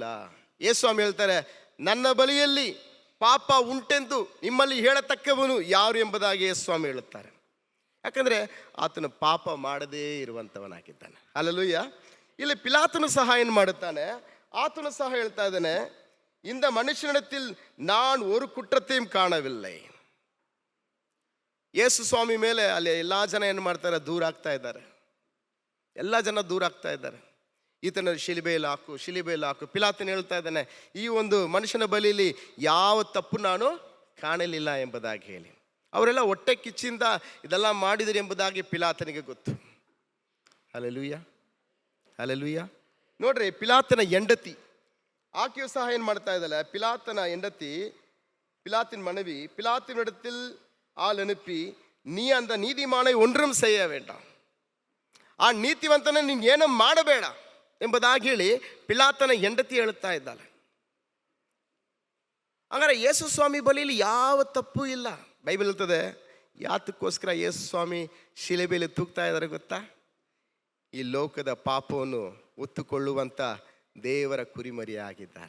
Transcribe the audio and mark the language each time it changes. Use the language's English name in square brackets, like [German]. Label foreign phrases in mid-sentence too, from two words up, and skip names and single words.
[Kannada] ಯೇಸು ಸ್ವಾಮಿ ಹೇಳ್ತಾರೆ, ನನ್ನ ಬಳಿಯಲ್ಲಿ ಪಾಪ ಉಂಟೆಂದು ನಿಮ್ಮಲ್ಲಿ ಹೇಳತಕ್ಕವನು ಯಾರು ಎಂಬುದಾಗಿ ಯೇಸು ಸ್ವಾಮಿ ಹೇಳುತ್ತಾರೆ. ಯಾಕಂದರೆ ಆತನು ಪಾಪ ಮಾಡದೇ ಇರುವಂಥವನಾಗಿದ್ದಾನೆ. ಹಲ್ಲೆಲೂಯಾ. ಇಲ್ಲಿ ಪಿಲಾತನು ಸಹ ಏನು ಮಾಡುತ್ತಾನೆ, ಆತನು ಸಹ ಹೇಳ್ತಾ ಇದ್ದಾನೆ, [Tamil] இந்த மனுஷனிடத்தில் நான் ஒரு குற்றத்தையும் ಕಾಣವಿಲ್ಲ. [Kannada] ಯೇಸು ಸ್ವಾಮಿ ಮೇಲೆ ಅಲ್ಲಿ ಎಲ್ಲ ಜನ ಏನು ಮಾಡ್ತಾರೆ, ದೂರ ಆಗ್ತಾ ಇದ್ದಾರೆ. ಎಲ್ಲ ಜನ ದೂರ ಆಗ್ತಾ ಇದ್ದಾರೆ. ಈತನ ಶಿಲುಬೆಯಲ್ಲಿ ಹಾಕು. ಪಿಲಾತನು ಹೇಳ್ತಾ ಇದ್ದಾನೆ, ಈ ಒಂದು ಮನುಷ್ಯನ ಬಳಿಯಲ್ಲಿ ಯಾವ ತಪ್ಪು ನಾನು ಕಾಣಲಿಲ್ಲ ಎಂಬುದಾಗಿ ಹೇಳಿ. ಅವರೆಲ್ಲ ಹೊಟ್ಟೆ ಕಿಚ್ಚಿಂದ ಇದೆಲ್ಲ ಮಾಡಿದರು ಎಂಬುದಾಗಿ ಪಿಲಾತನಿಗೆ ಗೊತ್ತು. ಹಲ್ಲೆಲೂಯಾ. ಹಲ್ಲೆಲೂಯಾ. ನೋಡ್ರಿ, ಪಿಲಾತನ ಹೆಂಡತಿ ಆಕೆಯು ಸಹ ಏನು ಮಾಡ್ತಾ ಇದ್ದಾಳೆ, ಪಿಲಾತನ ಹೆಂಡತಿ, [Tamil] ಪಿಲಾತಿன் மனைவி பிலாத்தினிடத்தில் ஆள் அனுப்பி, நீ அந்த நீதிமானை ஒன்றும் செய்ய வேண்டாம், [Kannada] ಆ ನೀತಿವಂತನ ನೀನು ಏನೋ ಮಾಡಬೇಡ ಎಂಬುದಾಗಿ ಹೇಳಿ ಪಿಲಾತನ ಹೆಂಡತಿ ಹೇಳುತ್ತಾ ಇದ್ದಾಳೆ. ಹಾಗಾದ್ರೆ ಯೇಸು ಸ್ವಾಮಿ ಬಳಿಯಲ್ಲಿ ಯಾವ ತಪ್ಪು ಇಲ್ಲ. ಬೈಬಲ್ ಹೇಳ್ತದೆ, ಯಾತಕ್ಕೋಸ್ಕರ ಯೇಸು ಸ್ವಾಮಿ ಶಿಲೆಬೆಯಲ್ಲಿ ತೂಗ್ತಾ ಇದ್ದಾರೆ ಗೊತ್ತಾ? ಈ ಲೋಕದ ಪಾಪವನ್ನು ಹೊತ್ತುಕೊಳ್ಳುವಂಥ ದೇವರ ಕುರಿಮರಿಯಾಗಿದ್ದಾರೆ.